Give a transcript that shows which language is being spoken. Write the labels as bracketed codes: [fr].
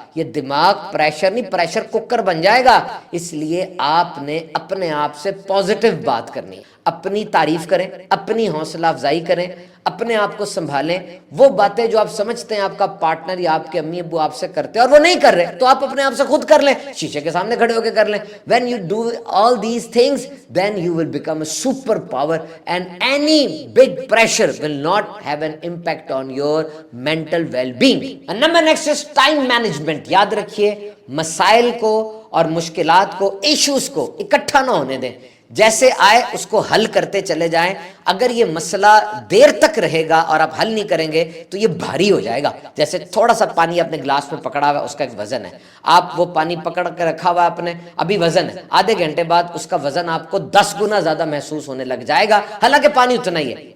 [ur] یہ دماغ پریشر نہیں, پریشر کوکر بن جائے گا. اس لیے آپ نے اپنے آپ سے پازیٹیو بات کرنی ہے. اپنی تعریف کریں, اپنی حوصلہ افزائی کریں, اپنے آپ کو سنبھالیں. وہ باتیں جو آپ سمجھتے ہیں آپ کا پارٹنر یا آپ کے امی ابو آپ سے کرتے ہیں اور وہ نہیں کر رہے, تو آپ اپنے آپ سے خود کر لیں, شیشے کے سامنے کھڑے ہو کے کر لیں. [en] when you do all these things then you will become a super power and any big pressure will not have an impact on your mental well-being. and number next is time management. [ur] یاد رکھیے, مسائل کو اور مشکلات کو, issues کو اکٹھا نہ ہونے دیں. جیسے آئے اس کو حل کرتے چلے جائیں. اگر یہ مسئلہ دیر تک رہے گا اور آپ حل نہیں کریں گے تو یہ بھاری ہو جائے گا. جیسے تھوڑا سا پانی اپنے گلاس میں پکڑا ہوا ہے, اس کا ایک وزن ہے, آپ وہ پانی پکڑ کے رکھا ہوا ہے آپ نے, ابھی وزن ہے, آدھے گھنٹے بعد اس کا وزن آپ کو 10 گنا زیادہ محسوس ہونے لگ جائے گا, حالانکہ پانی اتنا ہی ہے.